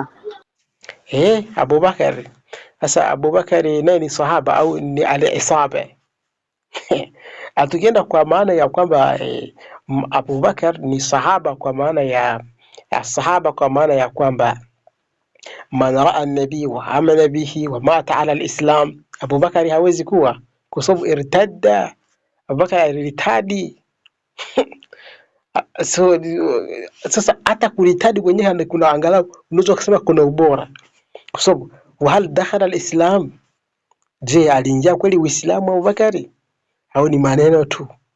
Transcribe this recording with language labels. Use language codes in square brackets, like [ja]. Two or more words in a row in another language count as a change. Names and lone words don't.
[sw] Abubakar. Sasa Abubakar naye ni sahaba au ni al-isaba? Atukienda kwa maana ya kwamba Abubakar ni sahaba kwa maana ya sahaba, kwa maana ya kwamba [ar] من رأى النبي وآمن به ومات على الإسلام, [sw] Abubakar hawezi kuwa, kwa sababu irtadda. Abubakar aliritadi. So sasa hata kuritadi kwenyewe kuna angalau unaweza kusema kuna ubora, kwa sababu [ar] وهل دخل الإسلام, [sw] je aliingia kweli Uislamu Abubakari au ni maneno tu?